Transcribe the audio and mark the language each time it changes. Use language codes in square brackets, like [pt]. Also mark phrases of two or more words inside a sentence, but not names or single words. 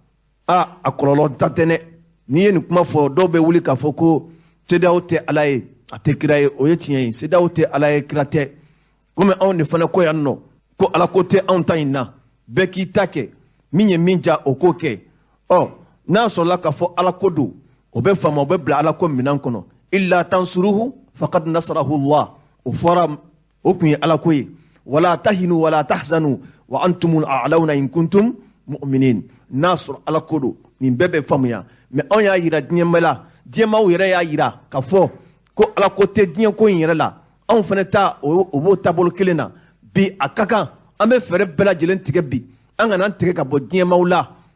[bm] a kɔlɔlɔ ta tɛ dɛ n'i ye nin kuma fɔ dɔw bɛ wuli k'a fɔ ko CEDEAO tɛ ala ye a tɛ kira ye o ye tiɲɛ ye CEDEAO tɛ ala ye kira tɛ komi anw de fana ko yan nɔ ko ala ko tɛ anw ta in na bɛɛ k'i ta kɛ min ye min ja o k'o kɛ n'a sɔrɔla k'a fɔ ala ko don o bɛ faamu o bɛ bila ala ko minɛn kɔnɔ [ar] إلا تنصروه فقد نصره الله [bm] o fɔra o tun ye ala ko ye [ar] ولا تهنوا ولا تحزنوا وأنتم الأعلون إن كنتم مؤمنين [bm] n'a sɔrɔ ala ko don nin bɛɛ bɛ faamuya mais anw y'a yira diɲɛ la diɲɛmaaw yɛrɛ y'a yira k'a fɔ ko ala ko tɛ diɲɛ ko in yɛrɛ la anw fana ta o b'o taabolo kelen na bi a ka kan an bɛ fɛɛrɛ bɛɛ lajɛlen tigɛ bi an kana an tigɛ ka bɔ diɲɛmaaw